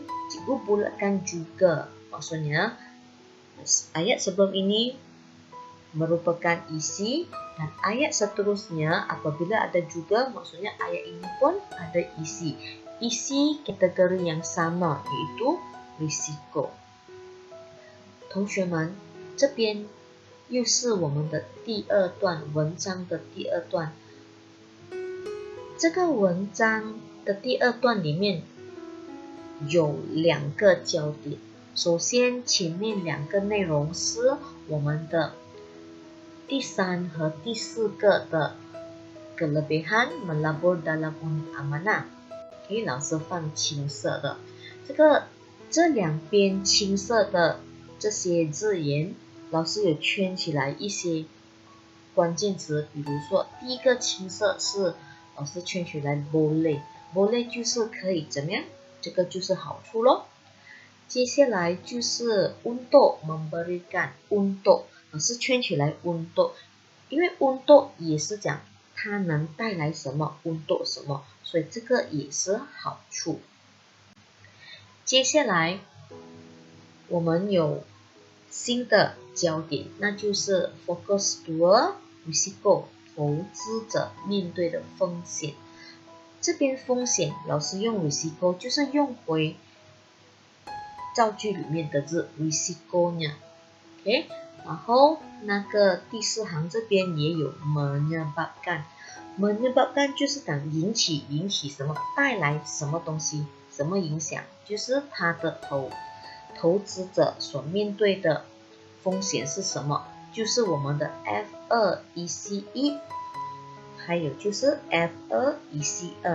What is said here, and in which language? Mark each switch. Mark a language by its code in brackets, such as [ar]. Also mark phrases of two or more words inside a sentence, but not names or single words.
[ms] Cikgu bulatkan juga. Maksudnya, ayat sebelum ini merupakan isi dan ayat seterusnya apabila ada juga, maksudnya ayat ini pun ada isi. Isi kategori yang sama, iaitu risiko. [zh] 同学们，这边又是我们的第二段文章的第二段。这个文章的第二段里面有两个焦点。首先，前面两个内容是我们的第三和第四个的 [ms] kelebihan melabur dalam unit amanah。 [zh] OK， 老师放青色的。这两边青色的这些字眼，老师有圈起来一些关键词，比如说第一个青色是老师圈起来 boleh 就是可以怎么样，这个就是好处咯。接下来就是 [ms] untuk memberikan untuk， [zh] 老师圈起来 untuk， 因为 untuk 也是讲它能带来什么 untuk 什么，所以这个也是好处。接下来我们有新的焦点，那就是 [ms] fokus 2 risiko， [zh] 投资者面对的风险。这边风险老师用 risiko 就是用回造句里面的字 risikonya。 OK， 然后那个第四行这边也有 [ms] menyebabkan， menyebabkan [zh] 就是讲引起什么，带来什么东西，什么影响，就是他的投资者所面对的风险是什么，就是我们的 F2 EC1， 还有就是 F2 EC2。